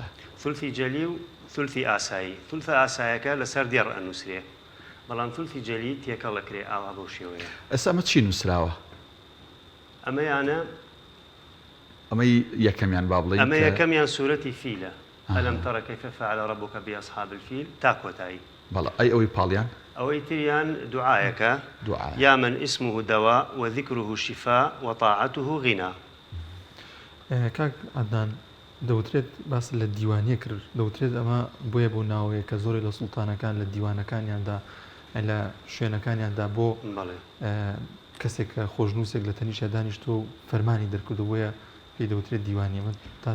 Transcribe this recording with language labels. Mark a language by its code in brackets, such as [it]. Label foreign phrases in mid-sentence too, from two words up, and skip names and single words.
[ckb] ثولثی جەلی و ثولثی ئاسایی ثولثە ئاسایەکە لەسەر دێڕ ئەنووسرێ بەڵام ثولثی جەلی تێکەڵ ئەکرێ ئاوا بەو شێوەیە ئەستا ئەمە چی نووسراوە؟ ئەمەیانە ئەمەی یەکەمیان با بڵێین ئەمە یەکەمیان سوورەتی فیلە [ar] ئەلەم تەرە کەیف فەعەل رەبوک بأصحاب الفیل [ckb] تا کۆتایی بەڵێ ئەوەی پاڵیان ئەوەی تریان دوعایەکە [ar] یا من اسمه دواء وذكره شفاء وطاعته غنى [ckb] کاک عەدنان دەوترێت باس لە دیوانیە کرد دەوترێت ئەمە بۆیە بۆ ناوەیە کە زۆری لە سوڵتانەکان لە دیوانەکانیاندا لە شوێنەکانیاندا بۆ کەسێک کە خۆشنووسێک لە تەنیشە دانیشتۆ و فەرمانی دەرکردبووە پێی دەوترێت دیوانی من تا